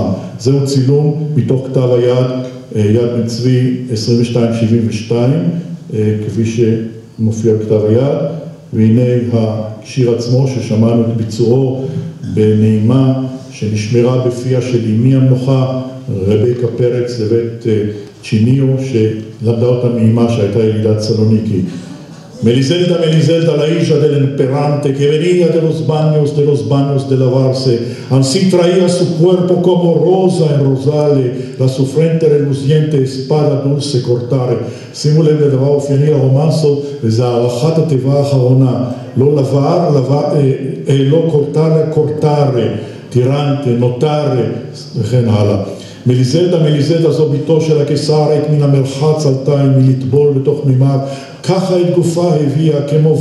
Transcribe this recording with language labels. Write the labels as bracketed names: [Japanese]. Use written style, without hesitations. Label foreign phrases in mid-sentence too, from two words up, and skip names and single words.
[Hebrew] זהו צילום מתוך כתב היד, יד בן צבי 2272, כפי שמופיע בכתב היד, והנה השיר עצמו ששמענו את ביצועו בנעימה שנשמרה בפיה של אמי המנוחה רבקה פרץ לבית צ'יניו, שלמדה אותה מאימה שהייתה ילידת סלוניקי. [Ladino] Melizelda, Melizelda, la hija del emperante que venía de los baños de lavarse, así traía su cuerpo como rosa en rosale, su frente reluciente espada dulce cortare. [Hebrew] שימו לב לדבר אופייני לרומנסות, וזה הערכת התיבה האחרונה, לא לא [Ladino] cortare, tirante, notare, [Hebrew] וכן הלאה. מליזלדה זו ביתו של הקיסר, עת מן המרחץ עלתה מלטבול בתוך מימיו, ככה את גופה הביאה כמו